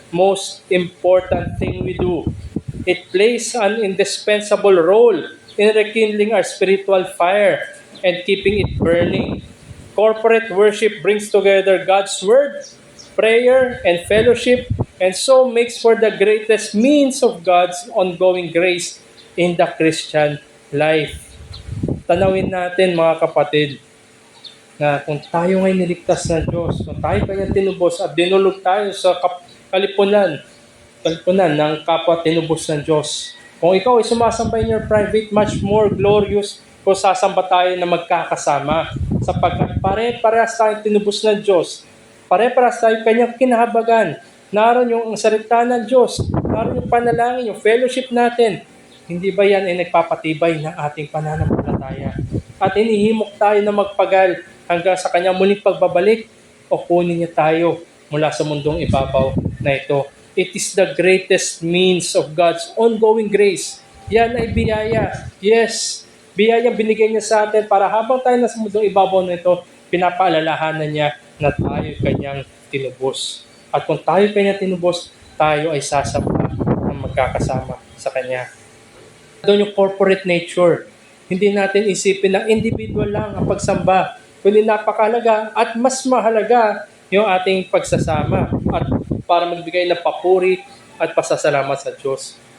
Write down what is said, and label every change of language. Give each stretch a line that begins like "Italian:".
English: most important thing we do. It plays an indispensable role in rekindling our spiritual fire and keeping it burning. Corporate worship brings together God's Word, prayer, and fellowship, and so makes for the greatest means of God's ongoing grace in the Christian life.
Filipino: Tanawin natin mga kapatid, na kung tayo ngay niligtas ng Diyos, kung tayo kanyang tinubos at dinulog tayo sa kalipunan ng kapwa tinubos ng Diyos. Kung ikaw ay sumasamba
English: in your private, much more glorious
Filipino: kung sasamba tayo na magkakasama. Sapagkat pare-parehas tayong tinubos ng Diyos. Pare-parehas tayo kanyang kinahabagan. Naroon yung salita ng Diyos. Naroon yung panalangin, yung fellowship natin. Hindi ba yan ay nagpapatibay ng ating pananampalataya? At inihimok tayo na magpagal hanggang sa kanyang muling pagbabalik o kunin niya tayo mula sa mundong ibabaw na ito.
English: It is the greatest means of God's ongoing grace.
Filipino: Yan ay biyaya. Yes, biyaya binigay niya sa atin para habang tayo nasa mundong ibabaw na ito, pinapaalalahanan niya na tayo kanyang tinubos. At kung tayo kanyang tinubos, tayo ay sasamba ng magkakasama sa kanya. Doon yung corporate nature. Hindi natin isipin na individual lang ang pagsamba, kundi napakahalaga at mas mahalaga yung ating pagsasama at para magbigay ng papuri at pasasalamat sa Diyos.